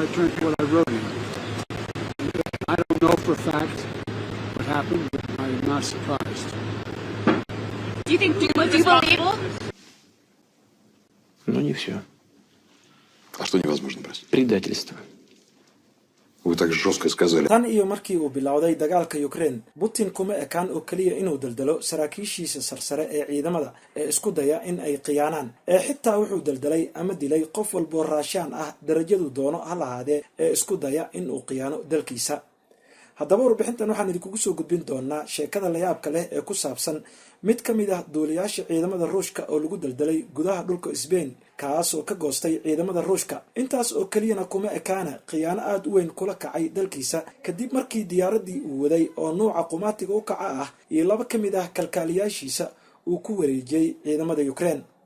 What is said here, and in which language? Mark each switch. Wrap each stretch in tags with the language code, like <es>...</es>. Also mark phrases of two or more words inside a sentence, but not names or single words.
<en>I turned to what I wrote in it. I don't know for a fact what happened, but I'm not surprised. Do you believe?</en> <ru>Ну, не все. А что невозможно, простите? Предательство. Вы так жестко сказали.</ru> <so>tan iyo markii uu bilowday dagaalka Ukraine Putin kuma ekaan oo kaliya inuu daldalo saraakiishiisa sarsare ee ciidamada ee isku daya in ay qiyaanaan xitaa wuxuu daldalay ama dilay qof walba raashaan ah darajadu doono ha lahaadee ee isku daya in uu qiyaano dalkiisa. haddaba warbixintan waxaan idinku soo gudbin doonaa sheekada la yaabka leh ee ku saabsan mid ka mid ah duuliyaasha ciidamada Ruushka oo lagu daldalay gudaha dhulka Spain kaas oo ka goostay ciidamada Ruushka intaas oo kaliyana kuma ekaana qiyaano aad u weyn kula kacay dalkiisa kadib markii diyaaradii uu waday oo nooca qumaatiga u kaca ah iyo laba ka mid ah kalkaaliyaashiisa uu ku wareejiyay ciidamada Ukraine.</so>